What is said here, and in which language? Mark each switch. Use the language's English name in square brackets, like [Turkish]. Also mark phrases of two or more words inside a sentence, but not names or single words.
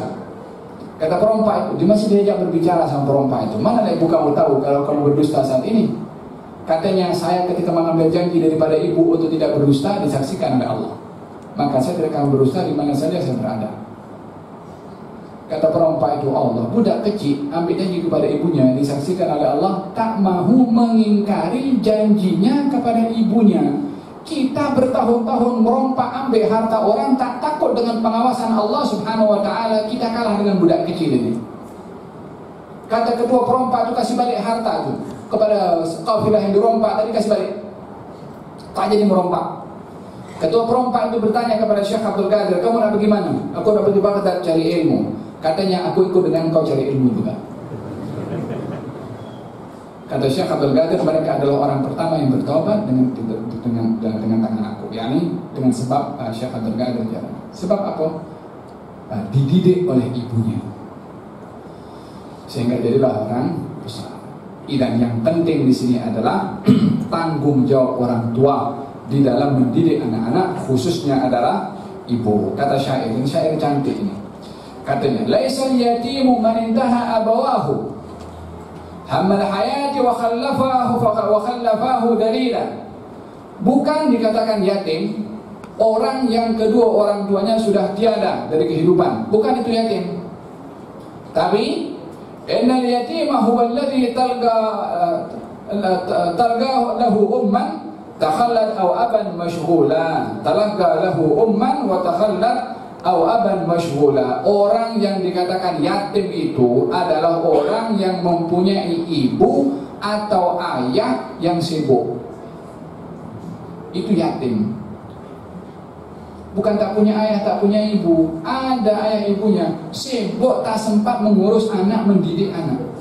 [Malay] Kata perompak itu, dia masih diajak berbicara sama perompak itu. Mana ibu kamu tahu kalau kamu berdusta saat ini? Katanya, saya ketika mengambil janji daripada ibu untuk tidak berdusta, disaksikan oleh Allah. Maka saya tidak akan berdusta di mana saja saya berada. Kata perompak itu, Allah, budak kecil ambil janji kepada ibunya, disaksikan oleh Allah, tak mahu mengingkari janjinya kepada ibunya. Kita bertahun-tahun merompak ambil harta orang, tak takut dengan pengawasan Allah [Arabic] سبحانه وتعالى. [Malay] Kita kalah dengan budak kecil ini. Kata ketua perompak itu, kasih balik harta itu kepada kafilah yang dirompak tadi, kasih balik. Tak jadi merompak. Ketua perompak itu bertanya kepada Syekh Abdul Qadir, kamu nak pergi mana? Aku nak pergi Baghdad cari ilmu. Katanya, aku ikut dengan kau cari ilmu juga. Kata Syekh Abdul Qadir, mereka adalah orang pertama yang bertobat dengan tangan aku, yakni dengan sebab Syekh Abdul Qadir jalan. Sebab apa? Dididik oleh ibunya, sehingga jadilah orang besar. Dan yang penting di sini adalah tanggung jawab orang tua di dalam mendidik anak-anak, khususnya adalah ibu. Kata syair, ini syair cantik ini. [Arabic] Katanya, ليس اليتيم من انتهى أبواه هم الحياة وخلفاه ذليلا. [Malay] Bukan dikatakan yatim orang yang kedua orang tuanya sudah tiada dari kehidupan. Bukan itu yatim. [Arabic] Tapi إن اليتيم هو الذي تلقى له أما تخلت أو أبا مشغولا. تلقى له أما وتخلت أبا مشغولا. [Malay] Orang yang dikatakan yatim itu adalah orang yang mempunyai ibu atau ayah yang sibuk. Itu yatim. Bukan tak punya ayah, tak punya ibu. Ada ayah ibunya, sibuk tak sempat mengurus anak, mendidik anak.